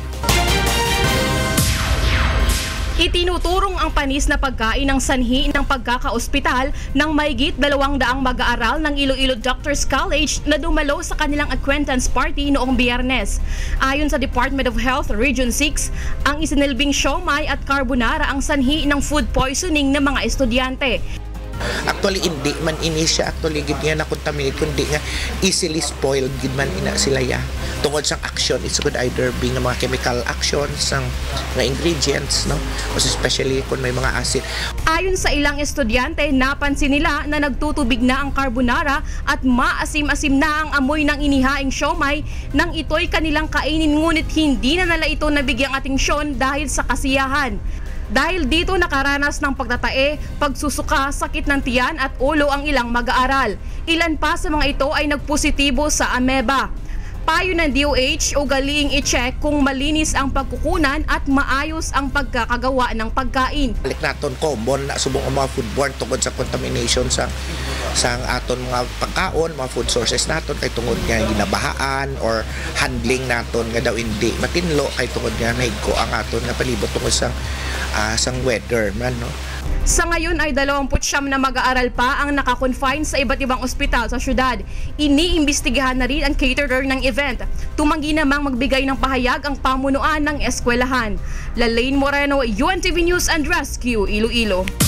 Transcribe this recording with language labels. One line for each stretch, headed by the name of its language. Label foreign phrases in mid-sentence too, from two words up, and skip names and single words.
Filipino: Itinuturong ang panis na pagkain ng sanhi ng pagkakaospital ng mahigit 200 mag-aaral ng Iloilo Doctors College na dumalo sa kanilang acquaintance party noong Biyernes. Ayon sa Department of Health Region 6, ang isinilbing siomai at carbonara ang sanhi ng
English: food poisoning
Filipino: ng mga estudyante.
Hiligaynon: Actually, hindi man ini siya actually gid nga na-contaminate kundi nga
English: easily spoiled
Hiligaynon: gid man ina sila ya. Tungod sa action,
English: it could either be
Hiligaynon: nga mga
English: chemical actions
Hiligaynon: sang nga
English: ingredients, no?
Hiligaynon: Especially kung may mga acid.
Filipino: Ayon sa ilang estudyante, napansin nila na nagtutubig na ang carbonara at maasim-asim na ang amoy ng inihaing siomai nang ito'y kanilang kainin, ngunit hindi na nila ito nabigyang atensyon dahil sa kasiyahan. Dahil dito nakaranas ng pagtatae, pagsusuka, sakit ng tiyan at ulo ang ilang mag-aaral. Ilan pa sa mga ito ay nagpositibo sa ameba. Payo ng DOH, ugaliing i-check kung malinis ang pagkukunan at maayos ang pagkakagawa ng pagkain.
Hiligaynon: Balik naton common na subong ang mga foodborne tungod sa contamination sa aton mga pagkaon, mga
English: food sources
Hiligaynon: naton kay tungod nga ginabahaan or handling naton nga daw hindi matinlo kay tungod nga nahigko ang aton nga palibot tungod sa sang weather man, no.
Filipino: Sa ngayon ay 29 na mag-aaral pa ang nakakonfine sa iba't ibang ospital sa syudad. Iniimbestigahan na rin ang caterer ng event. Tumanggi namang magbigay ng pahayag ang pamunuan ng eskwelahan. Lane Moreno, UNTV News and Rescue, Iloilo.